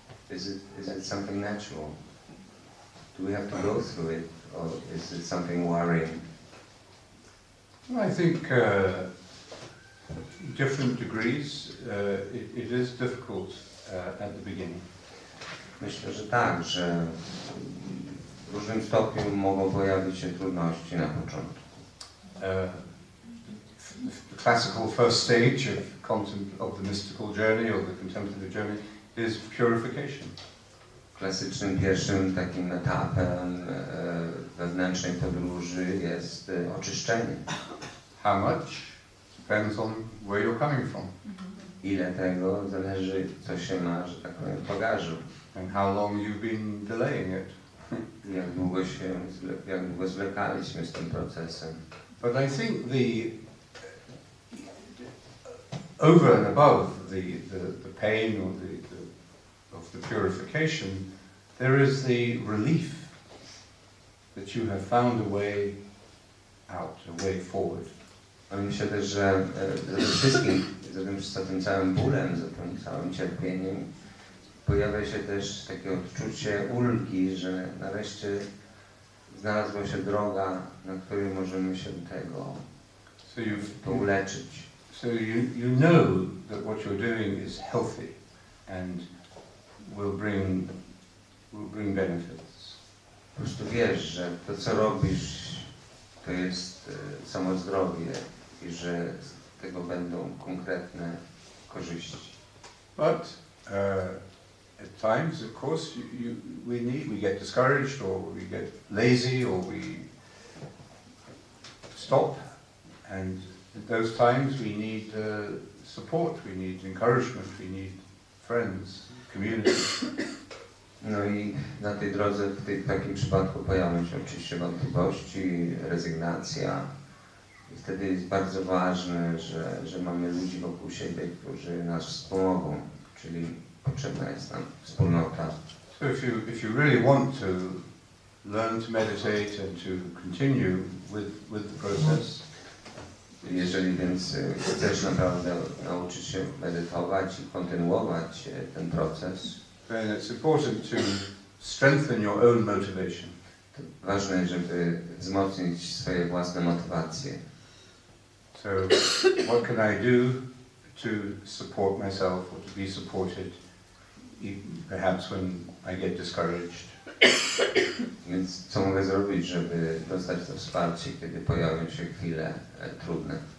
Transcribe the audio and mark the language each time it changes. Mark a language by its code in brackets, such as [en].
[en] Is it something natural? Do we have to go through it, or is it something worrying? I think different degrees, it is difficult at the beginning. [pl] Myślę, że tak, że w różnym stopniu mogą pojawić się trudności na początku. [en] The classical first stage of the mystical journey or the contemplative journey is purification. [pl] Klasycznym pierwszym takim etapem wewnętrznej podróży jest oczyszczenie. [en] How much depends on where you're coming from. [pl] Ile tego zależy, co się ma, że tak powiem, w bagażu. [en] And how long you've been delaying it. [pl] Jak długo zwlekaliśmy z tym procesem. [en] But I think over and above the pain or of the purification, there is the relief that you have found a way out, a way forward. [pl] Myślę też, że za tym wszystkim, za tym całym bólem, za tym całym cierpieniem pojawia się też takie odczucie ulgi, że nareszcie znalazła się droga, na której możemy się tego uleczyć. [en] So you know that what you're doing is healthy and will bring benefits. [pl] Po prostu wiesz, że to, co robisz, to jest samo zdrowie i że z tego będą konkretne korzyści. [en] But at times, of course, we get discouraged, or we get lazy, or we stop, and at those times we need support, we need encouragement, we need friends, community. [pl] No i na tej drodze w takim przypadku pojawią się oczywiście wątpliwości, rezygnacja. I wtedy jest bardzo ważne, że mamy ludzi wokół siebie, którzy nas wspomogą, czyli potrzebna jest nam wspólnota. [en] So if you really want to learn to meditate and to continue with the process, [pl] Jeżeli więc chcesz naprawdę nauczyć się medytować i kontynuować ten proces, [en] then it's important to strengthen your own motivation. [pl] to ważne, żeby wzmocnić swoje własne motywacje. [en] So what can I do to support myself or to be supported, perhaps when I get discouraged? [pl] Więc co mogę zrobić, żeby dostać to wsparcie, kiedy pojawią się chwile trudne?